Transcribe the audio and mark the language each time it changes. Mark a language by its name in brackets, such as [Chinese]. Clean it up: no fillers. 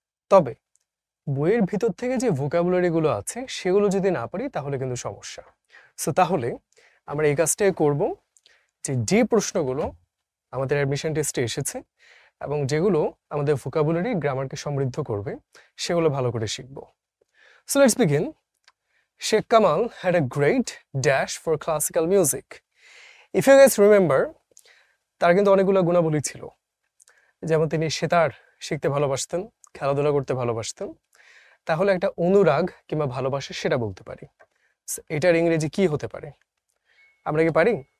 [Bangla] তবে বইয়ের ভিতর থেকে যে ভোকাবুলারিগুলো আছে সেগুলো যদি না পারি তাহলে কিন্তু সমস্যা। সো তাহলে আমরা এই কাজটাই করব, যে প্রশ্নগুলো আমাদের অ্যাডমিশন টেস্টে এসেছে এবং যেগুলো আমাদের ভোকাবুলারি গ্রামারকে সমৃদ্ধ করবে সেগুলো ভালো করে শিখব। [English] So let's begin. Sheikh Kamal had a great dash for classical music. If you guys remember, [Bangla] তার কিন্তু অনেকগুলো গুণাবলী ছিল, যেমন তিনি সেতার শিখতে ভালোবাসতেন, খেলাধুলা করতে ভালোবাসতেন। তাহলে একটা অনুরাগ কিংবা ভালোবাসা সেটা বলতে পারি। এটার ইংরেজি কি হতে পারে? আমরা কি পারি?